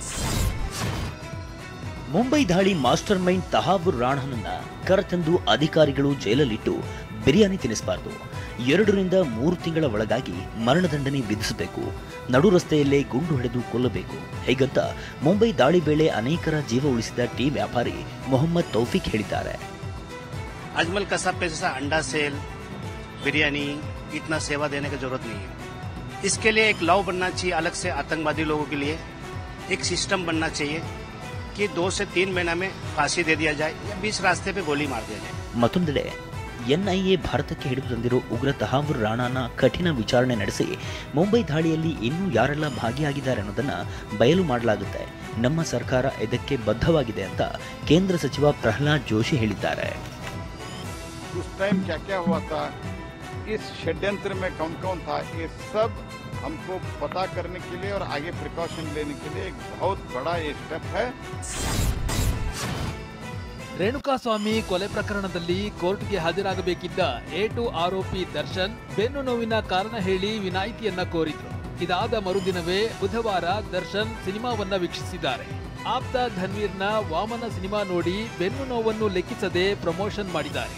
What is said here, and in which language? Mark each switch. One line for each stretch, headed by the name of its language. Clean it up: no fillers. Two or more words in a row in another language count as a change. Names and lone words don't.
Kannada: ಮುಂಬೈ ದಾಳಿ
English: master mind
Kannada: ತಹಾವೂರ್ ರಾಣನನ್ನ ಕರೆತಂದು ಅಧಿಕಾರಿಗಳು ಜೈಲಲ್ಲಿಟ್ಟು ಬಿರಿಯಾನಿ ತಿನ್ನಿಸಬಾರದು. 2 ರಿಂದ 3 ತಿಂಗಳ ಒಳಗಾಗಿ ಮರಣದಂಡನೆ ವಿಧಿಸಬೇಕು. ನಡು ರಸ್ತೆಯಲ್ಲೇ ಗುಂಡು ಹೊಡೆದು ಕೊಲ್ಲಬೇಕು. ಹೀಗಂತ ಮುಂಬೈ ದಾಳಿ ವೇಳೆ ಅನೇಕರ ಜೀವ ಉಳಿಸಿದ ಟೀ ವ್ಯಾಪಾರಿ ಮೊಹಮ್ಮದ್ ತೌಫೀಕ್ ಹೇಳಿದ್ದಾರೆ.
Hindi: अजमल कसाब पे जैसा अंडा सेल, बिरयानी, इतना सेवा देने की जरूरत नहीं है. इसके लिए एक लॉ बनना चाहिए अलग से आतंकवादी लोगों के लिए. एक सिस्टम बनना चाहिए कि 2 से 3 महीना में फांसी दे दिया जाए या 20 रास्ते पे गोली मार दिया जाए.
Kannada: ಮತ್ತೊಂದೆಡೆ ಎನ್ಐಎ ಭಾರತಕ್ಕೆ ಹಿಡಿದು ತಂದಿರೋ ಉಗ್ರ ತಹಾವೂರ್ ರಾಣಾನ ಕಠಿಣ ವಿಚಾರಣೆ ನಡೆಸಿ ಮುಂಬೈ ದಾಳಿಯಲ್ಲಿ ಇನ್ನೂ ಯಾರೆಲ್ಲ ಭಾಗಿಯಾಗಿದ್ದಾರೆ ಅನ್ನೋದನ್ನ ಬಯಲು ಮಾಡಲಾಗುತ್ತೆ. ನಮ್ಮ ಸರ್ಕಾರ ಇದಕ್ಕೆ ಬದ್ಧವಾಗಿದೆ ಅಂತ ಕೇಂದ್ರ ಸಚಿವ ಪ್ರಹ್ಲಾದ್ ಜೋಶಿ ಹೇಳಿದ್ದಾರೆ.
Hindi: उस टाइम क्या क्या हुआ था, इस षड्यंत्र में कौन कौन था, ये सब हमको पता करने के लिए और आगे प्रिकॉशन लेने के लिए एक बहुत बड़ा ये स्टेप है.
Kannada: ರೇಣುಕಾಸ್ವಾಮಿ ಕೊಲೆ ಪ್ರಕರಣದಲ್ಲಿ ಕೋರ್ಟ್ಗೆ ಹಾಜರಾಗಬೇಕಿದ್ದ A2 ಆರೋಪಿ ದರ್ಶನ್ ಬೆನ್ನು ನೋವಿನ ಕಾರಣ ಹೇಳಿ ವಿನಾಯಿತಿಯನ್ನ ಕೋರಿದ್ರು. ಇದಾದ ಮರುದಿನವೇ ಬುಧವಾರ ದರ್ಶನ್ ಸಿನಿಮಾವನ್ನ ವೀಕ್ಷಿಸಿದ್ದಾರೆ. ಆಪ್ತ ಧನ್ವೀರ್ನ ವಾಮನ ಸಿನಿಮಾ ನೋಡಿ ಬೆನ್ನು ನೋವನ್ನು ಲೆಕ್ಕಿಸದೆ ಪ್ರಮೋಷನ್ ಮಾಡಿದ್ದಾರೆ.